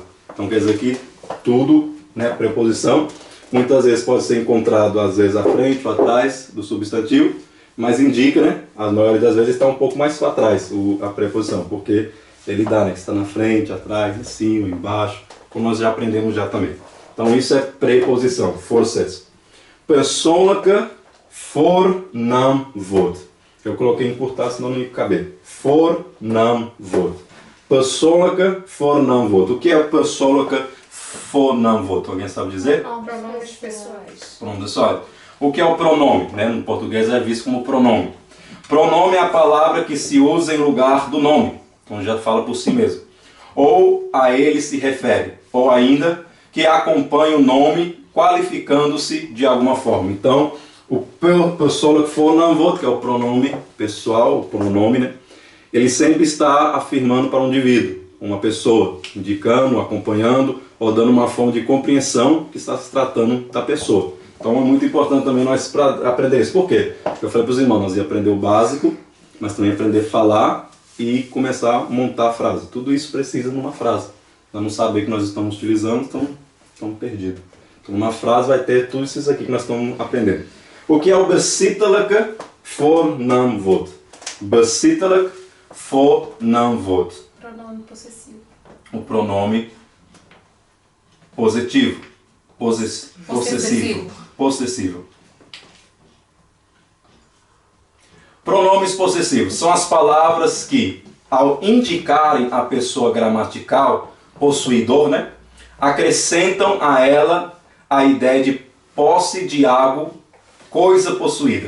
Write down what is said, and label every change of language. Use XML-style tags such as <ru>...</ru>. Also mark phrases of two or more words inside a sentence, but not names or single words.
<pt>Então quer dizer que tudo, né, preposição, muitas vezes pode ser encontrado às vezes à frente ou atrás do substantivo, mas indica, né, a maioria das vezes está um pouco mais para trás a preposição, porque ele dá, né, está na frente, atrás, em cima, embaixo, como nós já aprendemos já também. Então isso é preposição, Fortsetzung.</pt> <nl>Persoonlijke voornaamwoord.</nl> <pt>Eu coloquei encurtar, senão não ia caber. Voornaamwoord.</pt> <nl>Persoonlijke voornaamwoord.</nl> <pt>O que é</pt> <nl>persoonlijke voornaamwoord?</nl> <pt>Alguém sabe dizer? Pronomes pessoais. Pronome pessoal. O que é o pronome? Né? No português é visto como pronome. Pronome é a palavra que se usa em lugar do nome. Então já fala por si mesmo. Ou a ele se refere. Ou ainda que acompanha o nome qualificando-se de alguma forma. Então, o</pt> <nl>persoonlijk voornaamwoord,</nl> <pt>que é o pronome pessoal, o pronome, né? Ele sempre está afirmando para um indivíduo, uma pessoa, indicando, acompanhando, ou dando uma forma de compreensão que está se tratando da pessoa. Então é muito importante também nós aprender isso. Por quê? Porque eu falei para os irmãos, nós ia aprender o básico, mas também aprender a falar e começar a montar a frase. Tudo isso precisa numa frase. Nós não saber que nós estamos utilizando, estamos perdidos. Então uma frase vai ter tudo isso aqui que nós estamos aprendendo. O que é o</pt> <nl>besittelijke voornaamwoord? Besittelijk voornaamwoord.</nl> <pt>Pronome possessivo. O pronome positivo. Possessivo. Pronomes possessivos são as palavras que, ao indicarem a pessoa gramatical, possuidor, né, acrescentam a ela a ideia de posse de algo, coisa possuída.</pt>